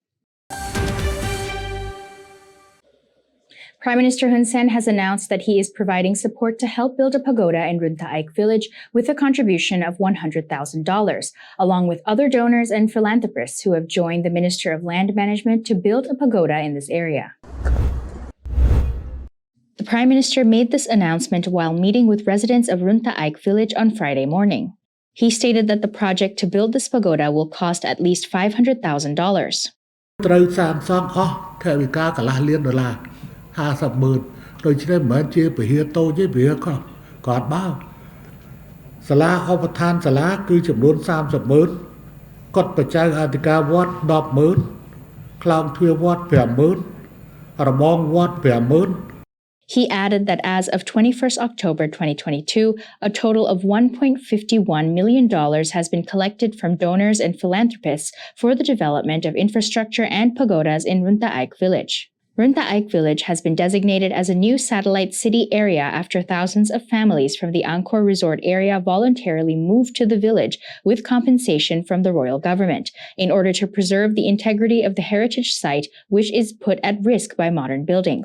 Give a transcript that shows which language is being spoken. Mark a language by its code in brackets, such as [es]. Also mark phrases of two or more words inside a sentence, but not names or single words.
[en] Prime Minister Hun Sen has announced that he is providing support to help build a pagoda in Runtaik village with a contribution of $100,000, along with other donors and philanthropists who have joined the Minister of Land Management to build a pagoda in this area. The Prime Minister made this announcement while meeting with residents of Runtaik village on Friday morning. He stated that the project to build this pagoda will cost at least $500,000. [km] ត្រូវសាងសង់អស់ថវិកាកន្លះលានដុល្លារ 50,000 ដូច្នេះមិនមែនជាពហិតូចទេវាគាត់បើសាលាឧបដ្ឋានសាលាគឺចំនួន 30,000 គាត់បច្ច័យអធិការវត្ត 10,000 ខ្លោងទ្វារវត្ត 5,000 របងវត្ត 5,000 [en] He added that as of 21st October 2022, a total of $1.51 million has been collected from donors and philanthropists for the development of infrastructure and pagodas in Runtaik village. Runtaik village has been designated as a new satellite city area after thousands of families from the Angkor resort area voluntarily moved to the village with compensation from the royal government in order to preserve the integrity of the heritage site, which is put at risk by modern buildings.